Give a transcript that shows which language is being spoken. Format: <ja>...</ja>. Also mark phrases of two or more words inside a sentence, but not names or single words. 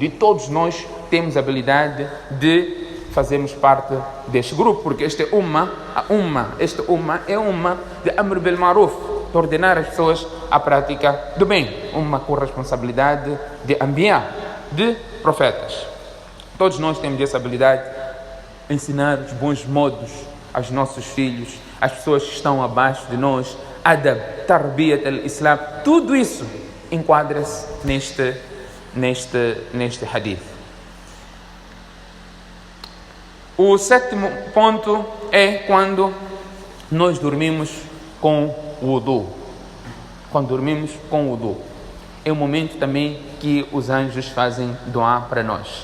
<pt>E todos nós temos a habilidade de fazermos parte deste grupo, porque este é uma de</pt> <ar>أمر بالمعروف,</ar> <pt>de ordenar as pessoas à prática do bem, uma corresponsabilidade de Anbiya, de profetas. Todos nós temos essa habilidade, ensinar os bons modos aos nossos filhos, às pessoas que estão abaixo de nós,</pt> <ar>أدب، تربية الإسلام,</ar> <pt>tudo isso enquadra-se neste hadith. O sétimo ponto é quando nós dormimos com o wudu. Quando dormimos com o wudu. É o momento também que os anjos fazem doar para nós.</pt>